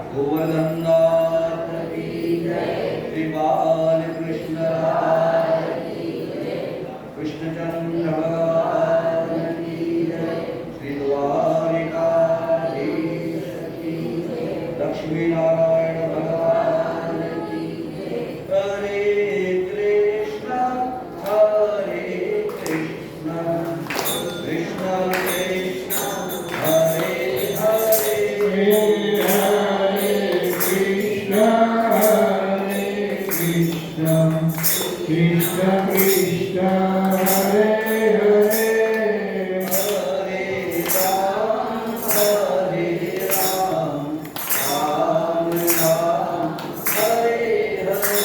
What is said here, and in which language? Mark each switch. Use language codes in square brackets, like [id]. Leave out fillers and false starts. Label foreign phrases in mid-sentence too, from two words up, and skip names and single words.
[hi] गोवर्धननाथ की जय, श्री बालकृष्ण राय की जय, कृष्णचंद्र भगवान की जय, श्री द्वारिकाधीश की जय, लक्ष्मी नारायण भगवान की जय. [sa] હરે કૃષ્ણ કૃષ્ણ કૃષ્ણ હરે હરે, Krishna Krishna Hare Hare, Hare Ram Hare Ram, Ram Ram Hare Hare,